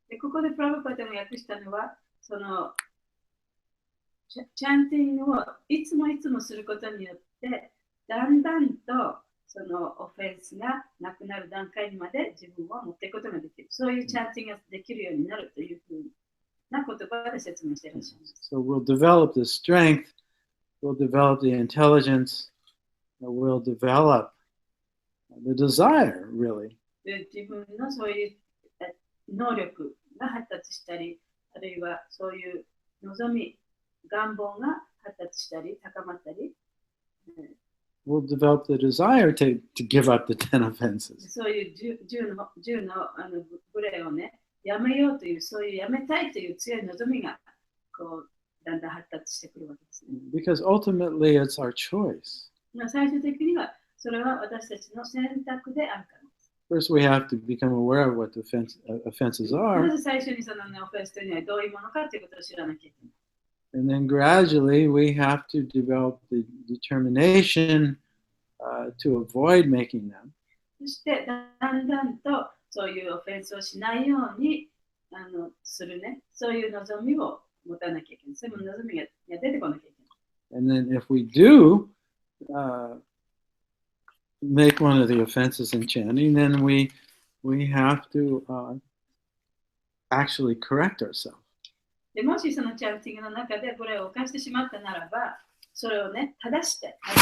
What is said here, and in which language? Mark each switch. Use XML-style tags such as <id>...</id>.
<ja>でここでプラブパタが訳したのは、そのチャンティングをいつもすることによって、だんだんとそのオフェンスがなくなる段階にまで自分を持っていくことができる。そういうチャンティングができるようになるというふうな言葉で説明していらっしゃいます。</ja> <en>So we'll develop the strength, we'll develop the intelligence, we'll develop the desire, really.</en> <ja>で自分のそういう能力が発達したり、あるいはそういう望み、願望が発達したり、高まったり、</ja> <en>We'll develop the desire to give up the 10 offenses.</en> <ja>そういう10のブレをね、やめようという、そういうやめたいという強い望みがこうだんだん発達してくるわけですね。</ja> <en>Because ultimately it's our choice.</en> <ja>最終的にはそれは私たちの選択であるからです。</ja> <en>First, we have to become aware of what the offenses</en> <ja>ま</ja> <en>are,</en> <ja>ず最初にその、ね、オフェンスというのはどういうものかということを知らなきゃいけない。</ja> <en>and then gradually we have to develop the determination to avoid making them.</en> <ja>そしてだんだんとそういうオフェンスをしないようにするね、そういう望みを持たなきゃいけない。そういう望みが出てこなきゃいけない。</ja> <en>And then if we do make one of the offenses in chanting, then we have to actually correct ourselves.</en> <ja>でもしそのチャンティングの中でこれを犯してしまったならば、それをね、正して、</ja>